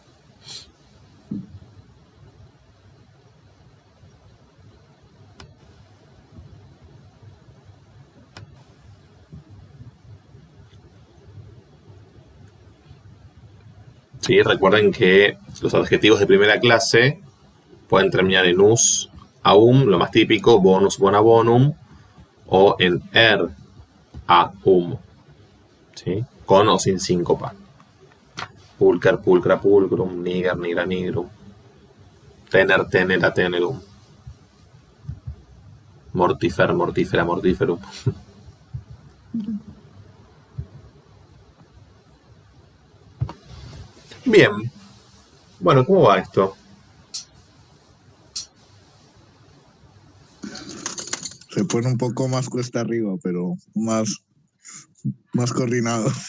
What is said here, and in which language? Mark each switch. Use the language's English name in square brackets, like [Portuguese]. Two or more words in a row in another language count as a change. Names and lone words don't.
[Spanish] Sí, recuerden que los adjetivos de primera clase pueden terminar en us, aum, lo más típico, [Latin] bonus, bona bonum, [Spanish] o en er, aum, ¿sí? Con o sin síncopa. [Latin] Pulcher, pulcra, pulcrum, niger, nigra, nigrum, tener, tenera, tenerum, mortifer, mortífera, mortíferum. [Spanish] Bien. Bueno, ¿cómo va esto? Se pone un poco más cuesta arriba, pero más coordinado.